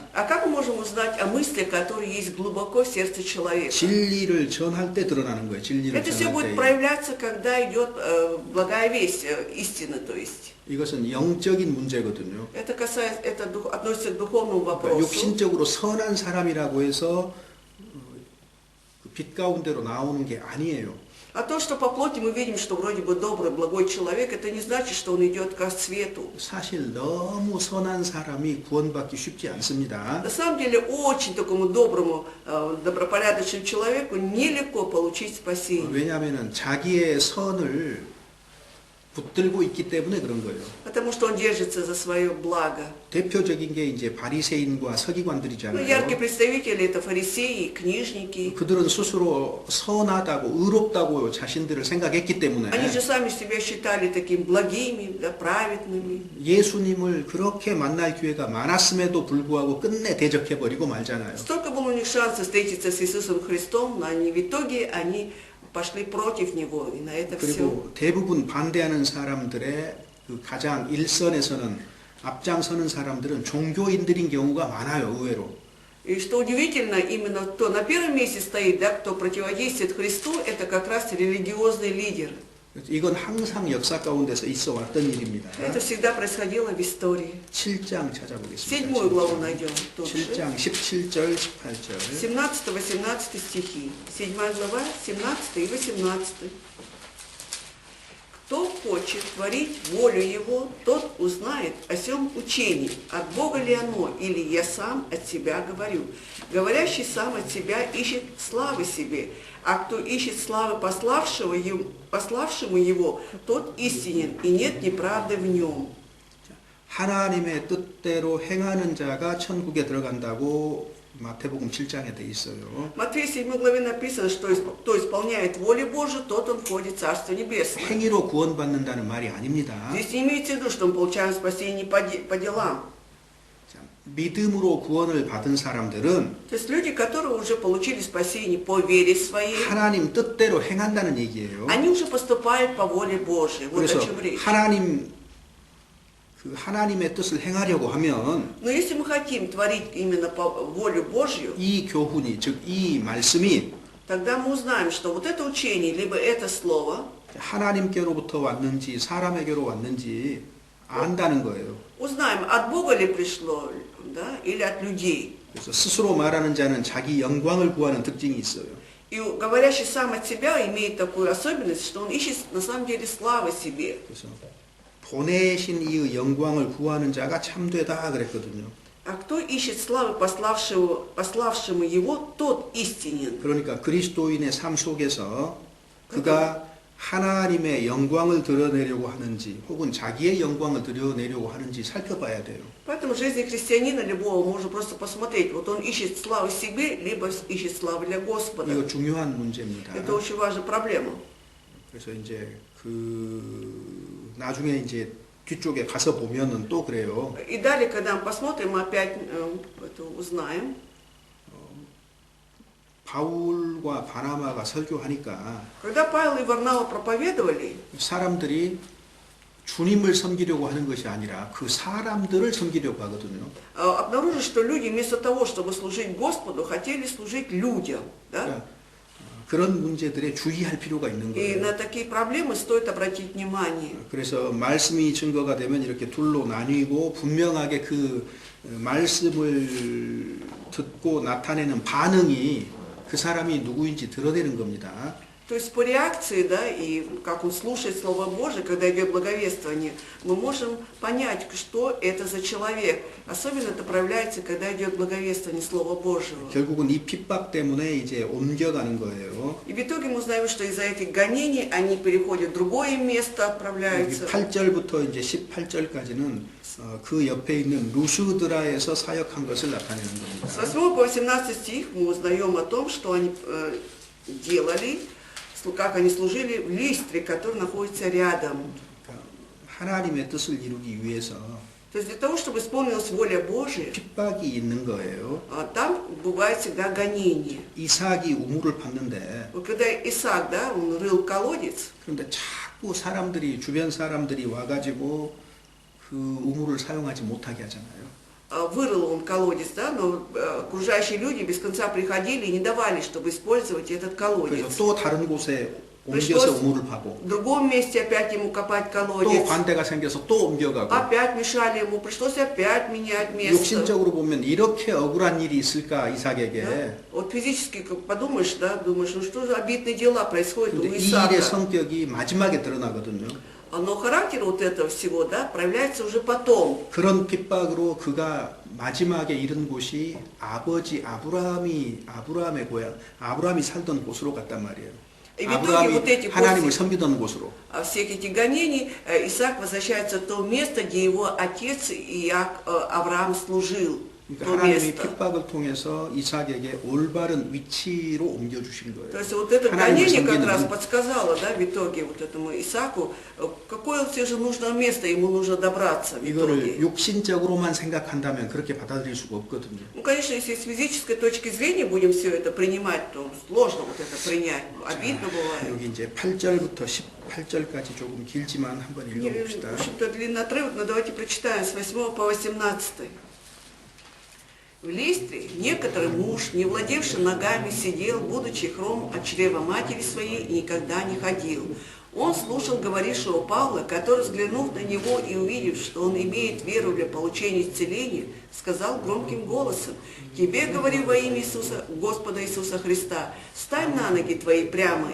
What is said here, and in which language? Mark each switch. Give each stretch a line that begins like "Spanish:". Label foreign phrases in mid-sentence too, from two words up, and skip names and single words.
Russian: А как мы можем узнать о мыслях, которые есть глубоко в сердце человека?
Korean: 진리를 전할 때 드러나는 거예요. 진리를
Russian: Это все
Korean: 전할
Russian: будет
Korean: 때.
Russian: проявляться, когда идет благая весть, истина, то есть.
Korean: 이것은 영적인 문제거든요.
Russian: Это касается, относится к духовному
Korean: 그러니까
Russian: вопросу.
Korean: 육신적으로 선한 사람이라고 해서 그 빛 가운데로 나오는 게 아니에요.
Russian: А то, что по плоти мы видим, что вроде бы добрый, благой человек, это не значит, что он идет ко свету.
Korean: 사실 너무 선한 사람이 구원받기 쉽지 않습니다.
Russian: На самом деле, очень такому доброму, добропорядочному человеку нелегко получить спасение.
Korean: 왜냐하면 자기의 선을 붙들고 있기 때문에 그런 거예요.
Russian: Потому что он держится за свое благо.
Korean: 대표적인 게 이제 바리새인과
Russian: Ну,
Korean: 서기관들이잖아요.
Russian: яркие представители это фарисеи, книжники.
Korean: 그들은 스스로 선하다고 의롭다고 자신들을 생각했기 때문에
Russian: Они же сами себя считали такими благими, да, праведными.
Korean: 예수님을 그렇게 만날 기회가 많았음에도 불구하고 끝내 대적해버리고 말잖아요.
Russian: Столько было у них шансов встретиться с Иисусом Христом, но они, в итоге они пошли против Него, и на это все.
Korean: 그리고 대부분 반대하는 사람들의 그 가장 일선에서는 앞장서는 사람들은 종교인들인 경우가 많아요, 의외로.
Russian: И что удивительно, именно кто на первом месте стоит, да, кто противодействует Христу, это как раз религиозные лидеры.
Korean: 이건 항상 역사 가운데서 있어 왔던 일입니다.
Russian: Это всегда происходило в истории.
Korean: 7장 찾아보겠습니다.
Russian: Седьмую главу найдем тоже.
Korean: 7장 17절, 18절.
Russian: 17-18 стихи. 7 глава, 17 и 18. Кто хочет творить волю Его, тот узнает о сем учении, от Бога ли оно, или я сам от себя говорю. Говорящий сам от себя ищет славы себе, а кто ищет славы пославшему его, тот истинен, и нет неправды в нем.
Korean: 하나님의 뜻대로 행하는 자가 천국에 들어간다고 마태복음 7장에 돼 있어요.
Russian: В Матфея 7 главе написано, что кто исполняет волю Божию, тот он входит в Царство Небесное.
Korean: 행위로 구원받는다는 말이 아닙니다.
Russian: Здесь не имеется в виду, что мы получаем спасение по делам.
Korean: 자, 믿음으로 구원을 받은 사람들은
Russian: То есть люди, которые уже получили спасение по вере своей,
Korean: 하나님 뜻대로 행한다는 얘기예요.
Russian: они уже поступают по воле Божией. Вот
Korean: 그래서
Russian: о чем речь.
Korean: 하나님의 뜻을 행하려고 하면
Russian: Но если мы хотим творить именно по воле Божью,
Korean: 이 교훈이, 즉 이 말씀이
Russian: тогда мы узнаем, что вот это учение, либо это слово,
Korean: 하나님께로부터 왔는지 사람에게로 왔는지 안다는 거예요.
Russian: узнаем, от Бога ли пришло, да, или от людей.
Korean: 그래서 스스로 말하는 자는 자기 영광을 구하는 특징이 있어요.
Russian: И говорящий сам от себя имеет такую особенность, что он ищет на самом деле славы себе.
Korean: 그래서 보내신 이의 영광을 구하는 자가 참되다 그랬거든요.
Russian: А кто ищет славы пославшему его, тот истинен.
Korean: 그러니까 그리스도인의 삶 속에서 그가 하나님의 영광을 드러내려고 하는지 혹은 자기의 영광을 드러내려고 하는지 살펴봐야 돼요.
Russian: Поэтому в жизни христианина любого можно просто посмотреть, вот он ищет славы себе, либо ищет славы для Господа.
Korean: 이거 중요한 문제입니다.
Russian: Это очень важная проблема.
Korean: 그래서 이제 나중에 이제 뒤쪽에 가서 보면은 또 그래요.
Russian: И далее, когда мы посмотрим, мы опять это узнаем.
Korean: 바울과 바나바가 설교하니까
Russian: Когда Павел и Варнава проповедовали,
Korean: 사람들이 주님을 섬기려고 하는 것이 아니라 그 사람들을 섬기려고 하거든요.
Russian: обнаружили, что люди вместо того, чтобы служить Господу, хотели служить людям. Да?
Korean: 그러니까 그런 문제들에 주의할 필요가 있는
Russian: И
Korean: 거예요.
Russian: на такие проблемы стоит обратить внимание.
Korean: 그래서 말씀이 증거가 되면 이렇게 둘로 나뉘고 분명하게 그 말씀을 듣고 나타내는 반응이 그 사람이 누구인지 드러내는 겁니다.
Russian: То есть по реакции, да, и как он слушает Слово Божие, когда идет благовествование, мы можем понять, что это за человек. Особенно это проявляется, когда идет благовествование Слова Божьего.
Korean: 결국은 이 핍박 때문에 이제 옮겨가는 거예요.
Russian: И в итоге мы узнаем, что из-за этих гонений они переходят в другое место, отправляются.
Korean: 8절부터 이제 18절까지는 그 옆에 있는 루스드라에서 사역한 것을 나타내는 겁니다.
Russian: С 8 по 18 стих мы узнаем о том, что они делали, как они служили в Листре, который находится рядом.
Korean: 하나님의 뜻을 이루기 위해서
Russian: То есть для того, чтобы исполнилась воля Божия,
Korean: 핍박이 있는 거예요.
Russian: там бывает всегда гонение.
Korean: 이삭이 우물을 팠는데
Russian: Вот когда Исаак, да, он рыл колодец,
Korean: 그런데 자꾸 주변 사람들이 와가지고 그 우물을 사용하지 못하게 하잖아요.
Russian: вырыл он колодец, да, но окружающие люди без конца приходили и не давали, чтобы использовать этот
Korean: 그래서
Russian: колодец.
Korean: 또 다른 곳에 옮겨서 우물을 파고
Russian: В другом месте опять ему копать
Korean: 또
Russian: колодец.
Korean: 관대가 생겨서 또 옮겨가고
Russian: Опять мешали ему, пришлось опять менять место.
Korean: 육신적으로 보면 이렇게 억울한 일이 있을까 이삭에게.
Russian: Да? Вот физически как подумаешь, да, думаешь, ну что за обидные дела происходят у
Korean: 근데 이 일의
Russian: Исаака.
Korean: 성격이 마지막에 드러나거든요.
Russian: Но характер вот этого всего, да, проявляется уже потом.
Korean: 그런 핍박으로 그가 마지막에 이른 곳이 아버지 아브라함의 고향, 아브라함이 살던 곳으로 갔단 말이에요.
Russian: И в итоге вот эти
Korean: 아브라함이 하나님을
Russian: после
Korean: 섬기던 곳으로.
Russian: всех этих гонений Исаак возвращается в то место, где его отец Авраам служил.
Korean: 그러니까
Russian: То
Korean: 하나님이
Russian: место.
Korean: 핍박을 통해서 이삭에게 올바른 위치로 옮겨주신 거예요.
Russian: То есть вот это
Korean: 하나님을
Russian: гонение как
Korean: 섬기는
Russian: раз подсказало, да, в итоге вот этому Исааку, какое все же нужное место ему нужно добраться в
Korean: 이거를
Russian: итоге.
Korean: 육신적으로만 생각한다면 그렇게 받아들일 수가 없거든요.
Russian: Ну, конечно, если с физической точки зрения будем все это принимать, то сложно вот это принять, обидно бывает.
Korean: 여기 이제 8절부터 18절까지 조금 길지만 한번
Russian: В
Korean: 읽어봅시다.
Russian: общем-то, длинный отрывок, но давайте прочитаем с 8 по 18. В Листре некоторый муж, не владевший ногами, сидел, будучи хром от чрева матери своей, и никогда не ходил. Он слушал говорившего Павла, который, взглянув на него и увидев, что он имеет веру для получения исцеления, сказал громким голосом: «Тебе говорю во имя Иисуса, Господа Иисуса Христа, встань на ноги твои прямо».